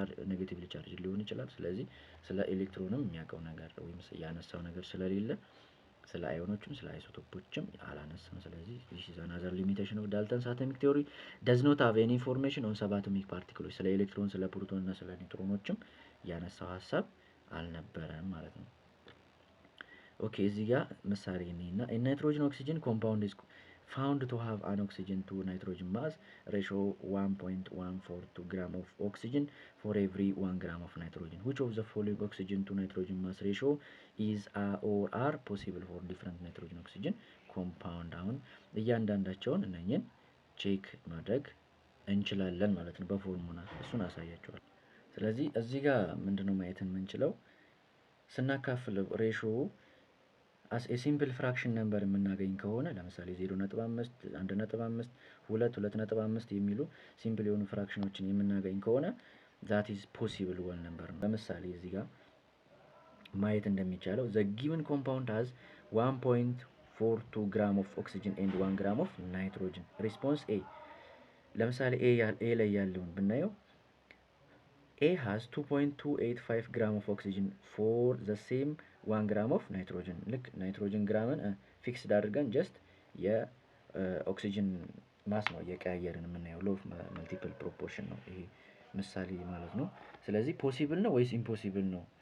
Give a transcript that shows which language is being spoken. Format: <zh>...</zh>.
<am>ኔጌቲቭሊ ቻርጅድ ሊሆን ይችላል። ስለዚህ ስለ ኤሌክትሮንም የሚያውቀው ነገር ወይም ያነሳው ነገር ስለሌለ ስለ አዮኖችም ስለ አይሶቶፖችም አላነሳም። ስለዚህ</am> <en>this is another limitation of Dalton's atomic theory does not have any information on subatomic particles</en> <am>ስለ ኤሌክትሮን ስለ ፕሮቶን እና ስለ ኒውትሮኖችም ያነሳው ሀሳብ አልነበረም ማለት ነው። ኦኬ እዚህ ጋር ምሳሌ እና ናይትሮጅን ኦክሲጅን ኮምፓውንድ</am> <en>is found to have an oxygen to nitrogen mass ratio 1.142 gram of oxygen for every 1 gram of nitrogen. Which of the following oxygen to nitrogen mass ratio is or are possible for different nitrogen oxygen compound?</en> <am>አሁን እያንዳንዳቸውን እነኝን ቼክ ማድረግ እንችላለን ማለት ነው በፎርሙላ እሱን አሳያቸዋል። ስለዚህ እዚህ ጋር ምንድነው ማየት የምንችለው ስናካፍለው ሬሾው</am> <en>as a simple fraction number</en> <am>የምናገኝ ከሆነ ለምሳሌ 0.5 1.5 2 2.5 የሚሉ ሲምፕል የሆኑ ፍራክሽኖችን የምናገኝ ከሆነ</am> <en>that is possible whole number</en> <am>ነው። ለምሳሌ እዚህ ጋር ማየት እንደሚቻለው</am> <en>the given compound has 1.42 gram of oxygen and 1 gram of nitrogen. response A</en> <am>ለምሳሌ A ላይ ያለውን ብናየው</am> <en>A has 2.285 gram of oxygen for the same 1 gram of nitrogen.</en> <am>ልክ ናይትሮጅን ግራምን ፊክስድ አድርገን ጀስት የኦክሲጅን ማስ ነው እየቀያየርን የምናየው ሎው መልቲፕል ፕሮፖርሽን ነው ይሄ ምሳሌ ማለት ነው። ስለዚህ ፖሲብል ነው ወይስ ኢምፖሲብል ነው?</am>